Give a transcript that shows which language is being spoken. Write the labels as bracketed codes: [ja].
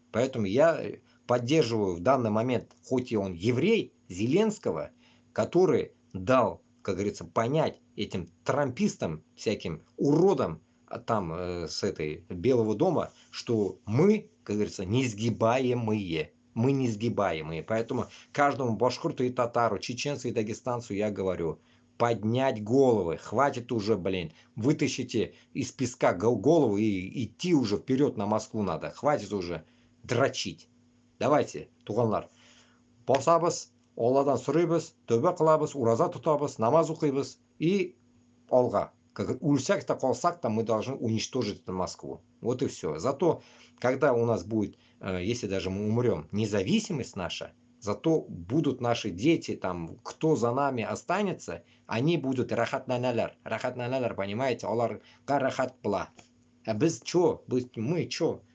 [ru] Поэтому я поддерживаю в данный момент, хоть и он еврей, Зеленского, который дал, как говорится, понять этим трампистам, всяким уродам там с этой Белого дома, что мы, как говорится, несгибаемые. Мы несгибаемые. Поэтому каждому башкирту и татару, чеченцу и дагестанцу я говорю, поднять головы. Хватит уже, блин. Вытащите из песка голову и идти уже вперед на Москву надо. Хватит уже дрочить. Давайте, туғанлар. [kk] Басабыз, Алладан сұрайбыз, тәубе қылабыз, ураза тұтабыз, намаз оқимыз и алға. [ru] Ульсак-то, колсак-то мы должны уничтожить эту Москву. Вот и все. Зато, когда у нас будет, если даже мы умрем, независимость наша, Зато будут наши дети, там, кто за нами останется, они будут рахатнаналар, понимаете, [kk] олар рахат пла. [ru] А без чё? Мы чё?